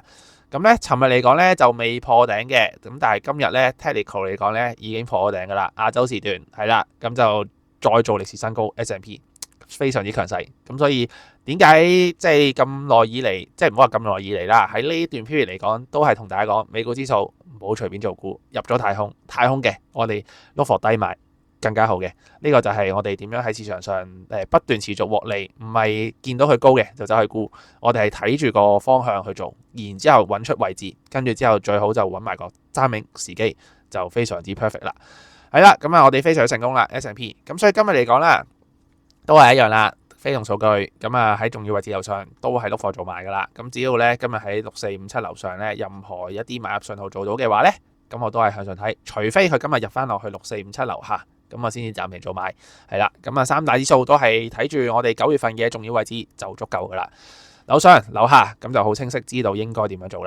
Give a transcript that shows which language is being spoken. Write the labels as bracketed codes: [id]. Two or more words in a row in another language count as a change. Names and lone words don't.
[yue] 咁咧，尋日嚟講咧就未破頂嘅，咁但係今日咧 technical 嚟講咧已經破咗頂噶啦，亞洲時段係啦，咁就再做歷史新高 S&P 非常之強勢，咁所以點解即係咁耐以嚟，即係唔好話咁耐以嚟啦，喺呢段 period 嚟講，都係同大家講美股指數唔好隨便做股，入咗太空嘅，我哋 [en] look for [yue] 低買更加好嘅。呢個就係我哋點樣喺市場上不斷持續獲利，唔係見到佢高嘅就走去沽，我哋係睇住個方向去做，然之後揾出位置，跟住之後最好就揾埋個 timing 時機，就非常之 perfect 啦。係啦，咁啊，我哋非常成功啦 S&P， 咁所以今日嚟講啦，都係一樣啦，非農數據，咁啊喺重要位置樓上都係 [en] look for [yue] 做賣噶啦，咁只要咧今日喺6457樓上咧，任何一啲買入信號做到嘅話咧，咁我都係向上睇，除非佢今日入翻落去6457樓下，咁我先至暫停做買，係啦，咁啊三大指數都係睇住我哋9月份嘅重要位置就足夠噶啦，樓上樓下咁就好清晰知道應該點樣做啦。